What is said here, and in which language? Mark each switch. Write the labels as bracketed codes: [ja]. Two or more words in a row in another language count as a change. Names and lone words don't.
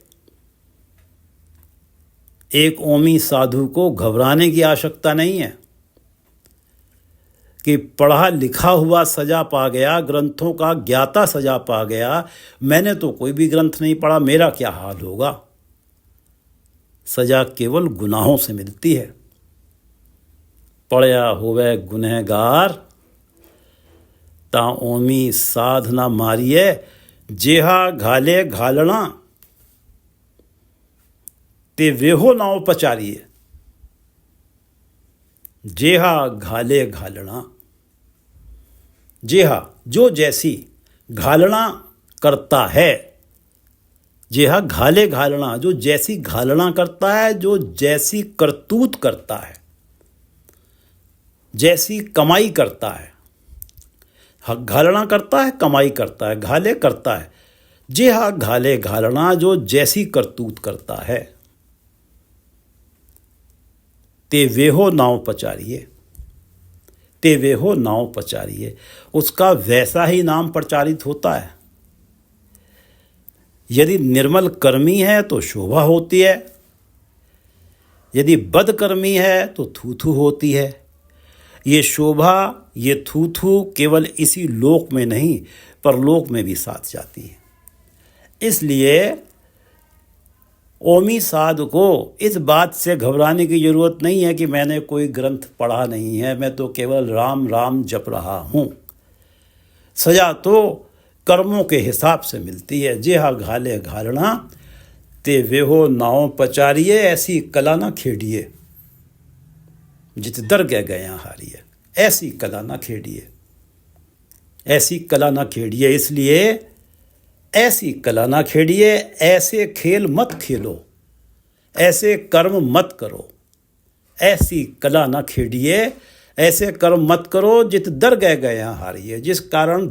[hi] एक ओमी साधु को घबराने की आवश्यकता नहीं है कि पढ़ा लिखा हुआ सजा पा गया, ग्रंथों का ज्ञाता सजा पा गया, मैंने तो कोई भी ग्रंथ नहीं पढ़ा, मेरा क्या हाल होगा। सजा केवल गुनाहों से मिलती है। [pa] ਪੜ੍ਹਿਆ ਹੋਵੇ ਗੁਨਹਗਾਰ, ਤਾ ਓਮੀ ਸਾਧਨਾ ਮਾਰੀਐ। ਜੇਹਾ ਘਾਲੇ ਘਾਲਣਾ, ਤੇ ਵੇਹੋ ਨਾਵ ਪਚਾਰੀਐ। ਜੇਹਾ ਘਾਲੇ ਘਾਲਣਾ, [hi] जेहा जो जैसी, घालना करता है, [pa] ਜੇਹਾ ਘਾਲੇ ਘਾਲਣਾ [hi] जो जैसी घालना करता है, जो जैसी करतूत करता है, जैसी कमाई करता है। घालना करता है, कमाई करता है, घाले करता है। [pa] ਜੇਹਾ ਘਾਲੇ ਘਾਲਣਾ [hi] जो जैसी करतूत करता है, [pa] ਤੇ ਵੇਹੋ ਨਾਵ ਪਚਾਰੀਐ, ਤੇ ਵੇਹੋ ਨਾਵ ਪਚਾਰੀਐ। [hi] उसका वैसा ही नाम प्रचारित होता है। यदि निर्मल कर्मी है तो शोभा होती है, यदि बदकर्मी है तो थू होती है। ये शोभा, ये थू केवल इसी लोक में नहीं, परलोक में भी साथ जाती है। इसलिए ओमी साधु को इस बात से घबराने की जरूरत नहीं है कि मैंने कोई ग्रंथ पढ़ा नहीं है, मैं तो केवल राम राम जप रहा हूँ। सजा तो कर्मों के हिसाब से मिलती है। [pa] ਜੇਹਾ ਘਾਲੇ ਘਾਲਣਾ, ਤੇ ਵੇਹੋ ਨਾਵ ਪਚਾਰੀਐ। ਐਸੀ ਕਲਾ ਨਾ ਖੇਡੀਐ, ਜਿਤ ਦਰ ਗਇਆ ਹਾਰੀਐ। ਐਸੀ ਕਲਾ ਨਾ ਖੇਡੀਐ, ਐਸੀ ਕਲਾ ਨਾ ਖੇਡੀਐ। [hi] इसलिए [pa] ਐਸੀ ਕਲਾ ਨਾ ਖੇਡੀਐ, [hi] ऐसे खेल मत खेलो, ऐसे कर्म मत करो, [pa] ਐਸੀ ਕਲਾ ਨਾ ਖੇਡੀਐ, [hi] ऐसे कर्म मत करो [pa] ਜਿਤ ਦਰ ਗਇਆ ਹਾਰੀਐ।